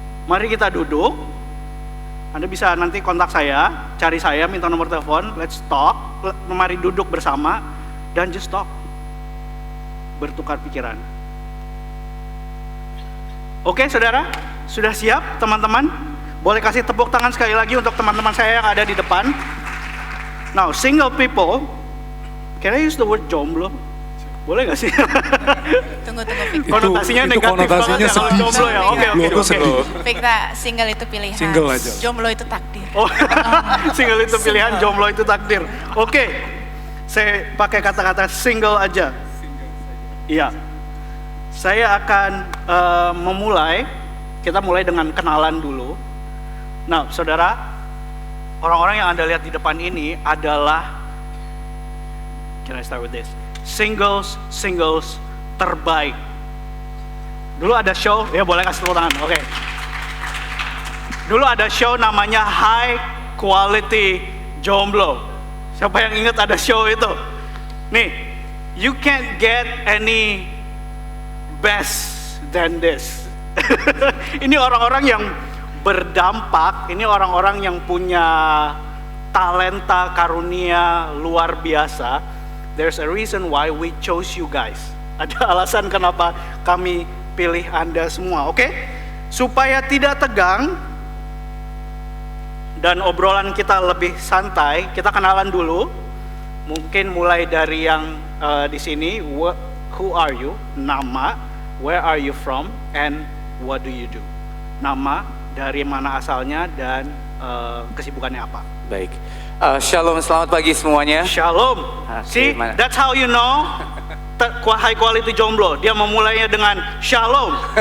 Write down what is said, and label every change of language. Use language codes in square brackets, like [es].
[id] Mari kita duduk. Anda bisa nanti kontak saya, cari saya, minta nomor telepon, let's talk, mari duduk bersama, dan just talk. Bertukar pikiran. Oke saudara, sudah siap teman-teman? Boleh kasih tepuk tangan sekali lagi untuk teman-teman saya yang ada di depan. [en] Now, single people, can I use the word jomblo? [id] Boleh gak sih? Tunggu. Konotasinya negatif konotasinya banget ya kalau jomblo ya. Oke. Fikta, single itu pilihan. Single aja. Jomblo itu takdir. Oh, single itu pilihan, jomblo itu takdir. Oke, saya pakai kata-kata single aja. Iya. Saya akan memulai, kita mulai dengan kenalan dulu. Nah, saudara, orang-orang yang Anda lihat di depan ini adalah, can I start with this? Singles terbaik. Dulu ada show, ya boleh kasih tepuk tangan, oke. Dulu ada show namanya High Quality Jomblo. Siapa yang ingat ada show itu? [en] Nih, you can't get any best than this. [id] Ini orang-orang yang berdampak, ini orang-orang yang punya talenta, karunia luar biasa. [en] There's a reason why we chose you guys. [id] Ada alasan kenapa kami pilih Anda semua, oke? Supaya tidak tegang dan obrolan kita lebih santai, kita kenalan dulu. Mungkin mulai dari yang di sini, who are you? [en] Nama, where are you from, and what do you do? [id] Nama, dari mana asalnya, dan kesibukannya apa? Baik. Shalom, selamat pagi semuanya. Shalom. [en] See, that's how you know high quality jomblo. [id] Dia memulainya dengan shalom.